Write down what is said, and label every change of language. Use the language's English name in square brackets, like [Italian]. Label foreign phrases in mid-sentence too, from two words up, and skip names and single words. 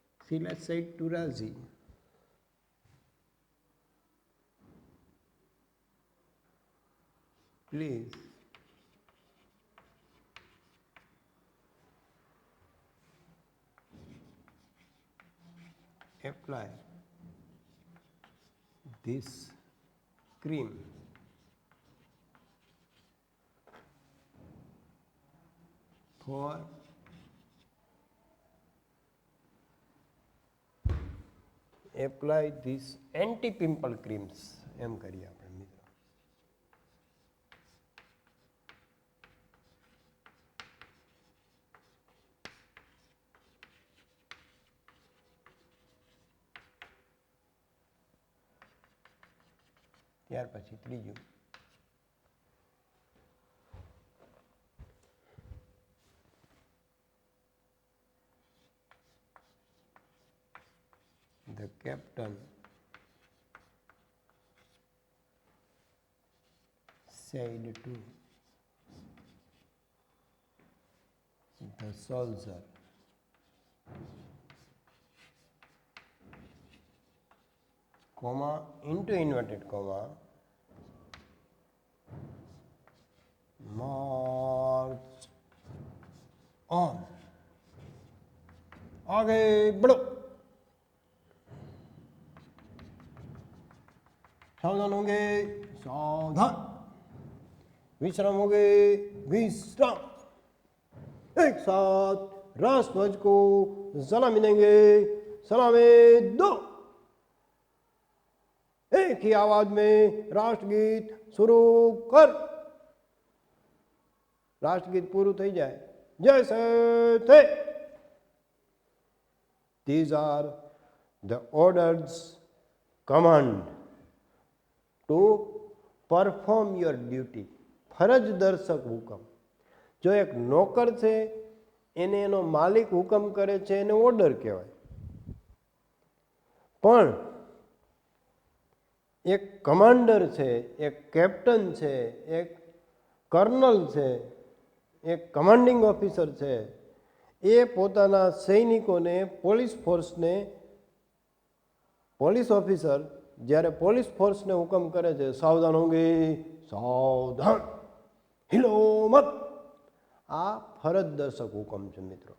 [English] થેલાસાઇડ ટુરાઝી. Please apply this cream for apply this anti-pimple creams. [Gujarati] એમ કરીએ આપણે મિત્રો. ત્યાર પછી ત્રીજું [English] the captain said to the soldier, comma into inverted comma, march on. [Hindi] आगे बढ़ो. सावधान होंगे, सावधान. विश्राम होंगे, विश्राम. एक साथ राष्ट्रध्वज को सलामी देंगे. सलामी दो. एक ही आवाज में राष्ट्रगीत शुरू कर. [Gujarati] राष्ट्रगीत पूરું થઈ જાય. [Hindi] जैसे थे. [English] These are the orders, command to perform your duty. [Gujarati] ફરજ દર્શક હુકમ. જો એક નોકર છે એને એનો માલિક હુકમ કરે છે એને ઓર્ડર કહેવાય. પણ એક કમાન્ડર છે, એક કેપ્ટન છે, એક કર્નલ છે, એક [English] commanding officer [Gujarati] છે, એ પોતાના સૈનિકોને, [English] police force, police officer [Gujarati] જ્યારે [English] police force [Gujarati] હુકમ કરે છે, [Hindi] सावधान होंगे, सावधान, हिलो मत, [Gujarati] આ ફરજ દર્શક હુકમ છે મિત્રો.